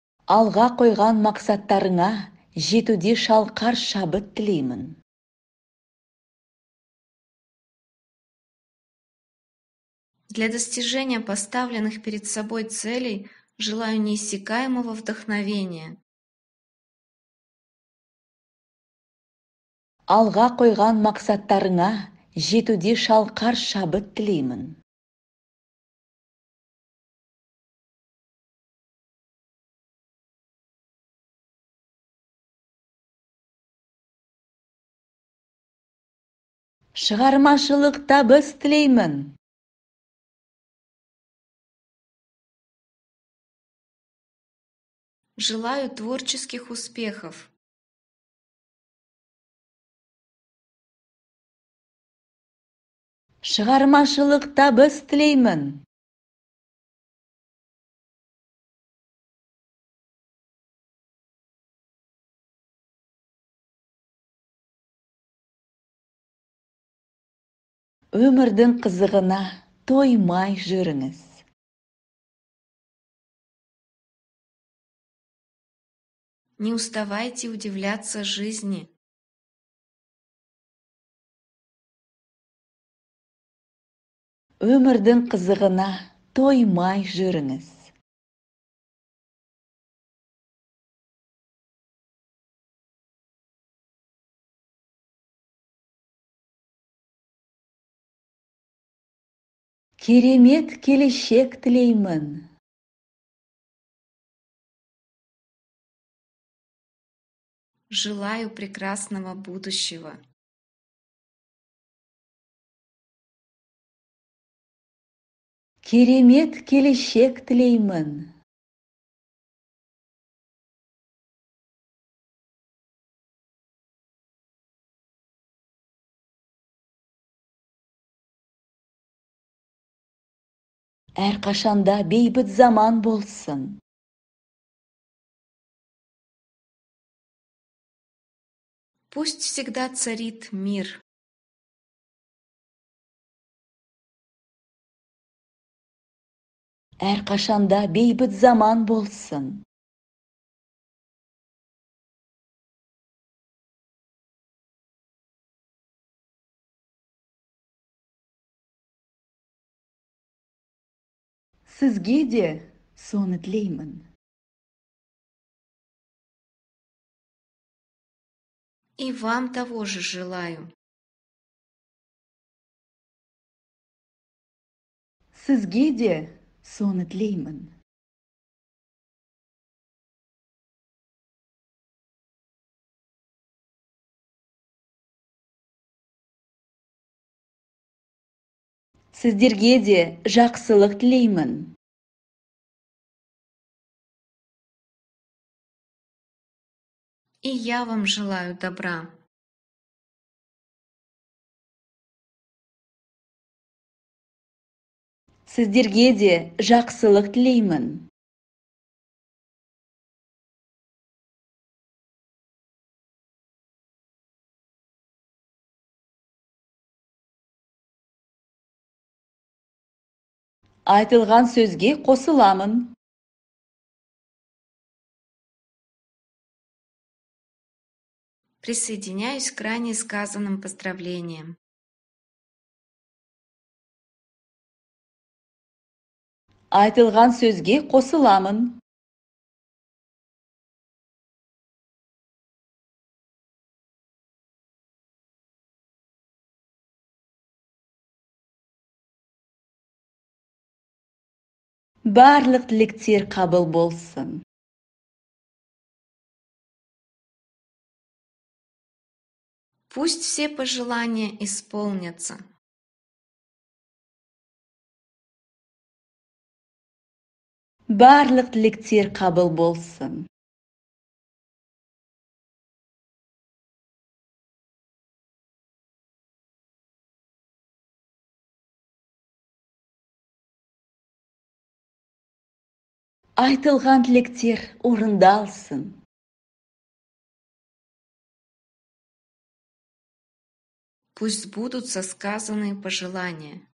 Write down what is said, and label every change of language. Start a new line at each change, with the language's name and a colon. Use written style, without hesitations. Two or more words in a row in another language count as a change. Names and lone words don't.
Kazakh: Алға қойған мақсаттарыңа жетуде шалқар шабыт тілеймін.
Russian: Для достижения поставленных перед собой целей желаю неиссякаемого вдохновения.
Kazakh: Алға қойған мақсаттарыңа жетуде шалқар шабыт тілеймін. Шығармашылық табыс тілеймін.
Russian: Желаю творческих успехов.
Kazakh: Шығармашылық табыс тілеймін. Өмірдің қызығына тоймай жүріңіз.
Russian: Не уставайте удивляться жизни.
Kazakh: Өмірдің қызығына тоймай жүріңіз. Керемет келешек тілеймін.
Russian: Желаю прекрасного будущего.
Kazakh: Керемет келешек тілеймін. Әрқашанда бейбіт заман болсын.
Russian: Пусть всегда царит мир.
Kazakh: Әрқашанда бейбіт заман болсын. Сізге де соны тілеймін.
Russian: И вам того же желаю.
Kazakh: Сізге де соны тілеймін. Сіздерге де жақсылық тілеймін.
Russian: И я вам желаю добра.
Kazakh: Сіздерге де жақсылық тілеймін. Айтылған сөзге қосыламын.
Russian: Присоединяюсь к ранее сказанным поздравлениям.
Kazakh: Айтылған сөзге қосыламын. Барлық тілектер қабыл болсын.
Russian: Пусть все пожелания исполнятся.
Kazakh: Барлық тілектер қабыл болсын. Айтылған тілектер орындалсын.
Russian: Пусть сбудутся сказанные пожелания.